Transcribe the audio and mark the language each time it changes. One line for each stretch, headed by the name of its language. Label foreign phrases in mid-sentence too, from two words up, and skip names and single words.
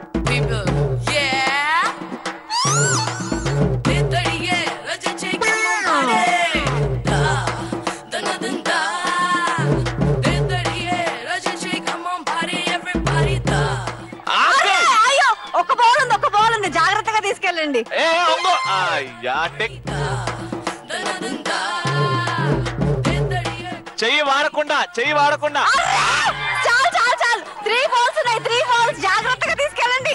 English: people. Yeah. Dedariye rajache kamare. Da da da da. Dedariye rajache kamare everybody da.
Telugu: అయ్యో ఒక బాల్ ఉంది జాగ్రత్తగా తీసుకెళ్ళండి. చెయ్యి వాడకుండా చాలు 3 balls ఉన్నాయి 3 balls జాగ్రత్తగా తీసుకెళ్ళండి.